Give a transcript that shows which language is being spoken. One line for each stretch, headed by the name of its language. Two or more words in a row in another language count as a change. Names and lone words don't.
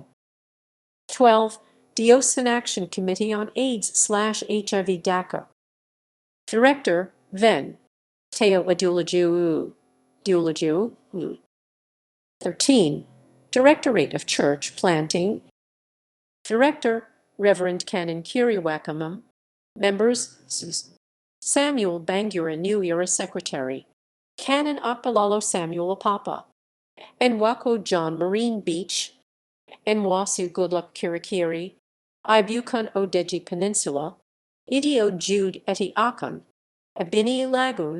English: 12. Diocesan Action Committee on AIDS/HIV DACA. Director: Ven Teo Adulaju. 13. Directorate of Church Planting. Director: Reverend Canon Kiriwakamam. Members: Samuel Bangura New Era Secretary, Canon Akbalalo Samuel Apapa, Enwako John Marine Beach, Enwasu Goodluck Kirikiri, Ibukun Odeji Peninsula, Idio Jude eti Akan, Abini Lagoon.